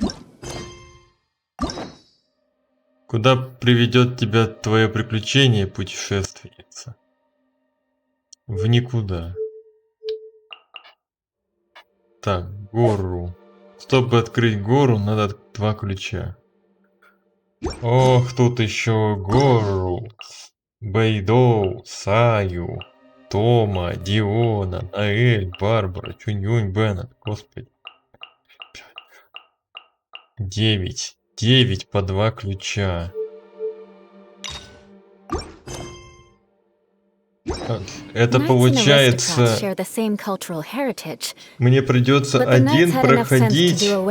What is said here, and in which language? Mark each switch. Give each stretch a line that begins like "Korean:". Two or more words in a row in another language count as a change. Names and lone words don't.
Russian: Куда приведет тебя твое приключение, путешественница? В никуда. Так, гору. Чтобы открыть гору, надо 2 ключа. Ох, тут еще гору. Бейдоу, Саю, Тома, Диона, Наэль, Барбара, Чунь-Юнь, Беннет. Господи. 9. 9 по 2 ключа. Это получается... Мне придется один проходить...